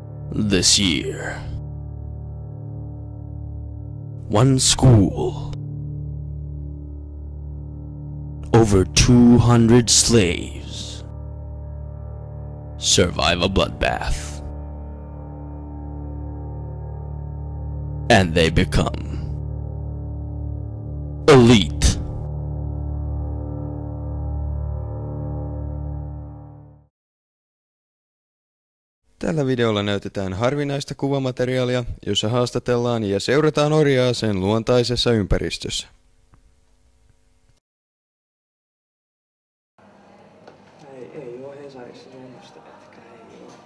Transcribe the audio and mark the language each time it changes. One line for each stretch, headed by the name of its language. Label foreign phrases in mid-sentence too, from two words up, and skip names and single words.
English: This year, one school, over 200 slaves survive a bloodbath, and they become elite.
Finnish: Tällä videolla näytetään harvinaista kuvamateriaalia, jossa haastatellaan ja seurataan orjaa sen luontaisessa ympäristössä. Ei oo Hesarissa semmoista pätkää, ei oo.